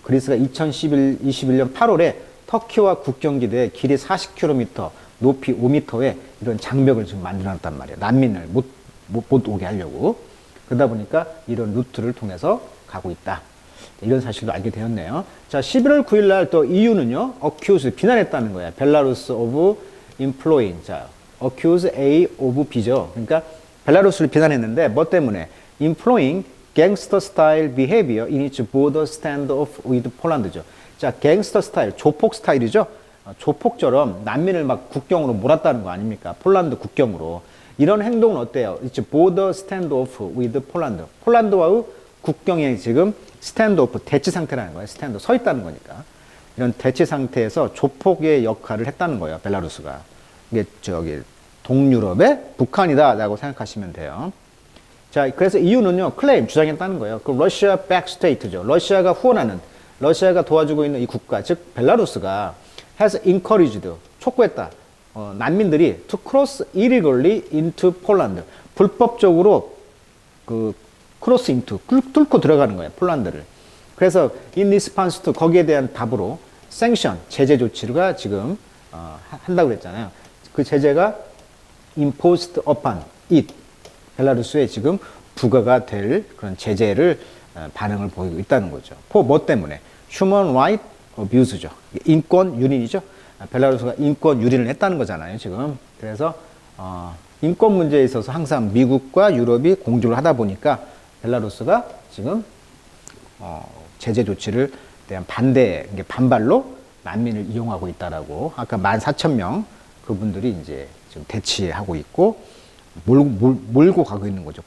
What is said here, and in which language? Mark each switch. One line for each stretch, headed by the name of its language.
Korean: 그리스가 2021년 8월에 터키와 국경지대에 길이 40km, 높이 5m의 이런 장벽을 지금 만들어놨단 말이에요. 난민을 못 오게 하려고. 그러다 보니까 이런 루트를 통해서 가고 있다. 이런 사실도 알게 되었네요. 자, 11월 9일 날 또 EU는요, accuse, 비난했다는 거예요.
English: 벨라루스 of employing. 자, accuse A of B죠.
Korean: 그러니까 벨라루스를 비난했는데 뭐 때문에?
English: employing gangster style behavior in its border standoff with Poland죠.
Korean: 자, 갱스터 스타일, 조폭 스타일이죠. 조폭처럼 난민을 막 국경으로 몰았다는 거 아닙니까? 폴란드 국경으로. 이런 행동은 어때요?
English: It's border standoff with Poland.
Korean: 폴란드와의 국경에 지금 스탠드오프, 대치 상태라는 거예요. 스탠드, 서 있다는 거니까. 이런 대치 상태에서 조폭의 역할을 했다는 거예요. 벨라루스가. 이게 동유럽의 북한이다라고 생각하시면 돼요. 자, 그래서 EU는요, 클레임, 주장했다는 거예요. 그 러시아 백스테이트죠. 러시아가 후원하는, 러시아가 도와주고 있는 이 국가, 즉 벨라루스가
English: has encouraged,
Korean: 촉구했다. 난민들이
English: to cross illegally into Poland.
Korean: 불법적으로
English: cross into,
Korean: 뚫고 들어가는 거예요. 폴란드를. 그래서
English: in response to,
Korean: 거기에 대한 답으로 sanction, 제재 조치가 지금 한다고 그랬잖아요. 그 제재가
English: imposed upon it.
Korean: 벨라루스에 지금 부과가 될 그런 제재를 반응을 보이고 있다는 거죠. 뭐 때문에?
English: Human Right Abuse
Korean: 죠. 인권 유린이죠. 벨라루스가 인권 유린을 했다는 거잖아요, 지금. 그래서 인권 문제에 있어서 항상 미국과 유럽이 공조를 하다 보니까 벨라루스가 지금 제재 조치를 대한 반발로 난민을 이용하고 있다라고, 아까 14,000명 그분들이 이제 지금 대치하고 있고 몰고 가고 있는 거죠.